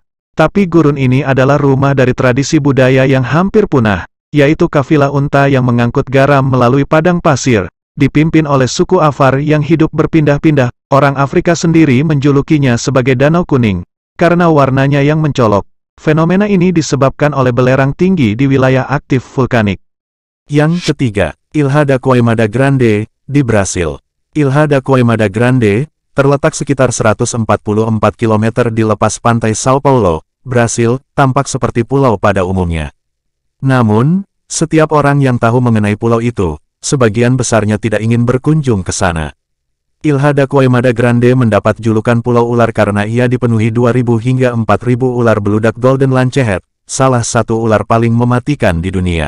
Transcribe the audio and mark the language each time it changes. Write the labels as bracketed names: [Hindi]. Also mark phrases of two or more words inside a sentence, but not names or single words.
[Indonesian] Tapi gurun ini adalah rumah dari tradisi budaya yang hampir punah, yaitu kafilah unta yang mengangkut garam melalui padang pasir, dipimpin oleh suku Afar yang hidup berpindah-pindah. Orang Afrika sendiri menjulukinya sebagai Danau Kuning, karena warnanya yang mencolok. Fenomena ini disebabkan oleh belerang tinggi di wilayah aktif vulkanik. Yang ketiga, Ilha da Queimada Grande, di Brasil. Ilha da Queimada Grande, terletak sekitar 144 km di lepas pantai São Paulo, Brasil, tampak seperti pulau pada umumnya. Namun, setiap orang yang tahu mengenai pulau itu, sebagian besarnya tidak ingin berkunjung ke sana. Ilha da Queimada Grande mendapat julukan Pulau Ular karena ia dipenuhi 2.000 hingga 4.000 ular beludak Golden Lancehead, salah satu ular paling mematikan di dunia.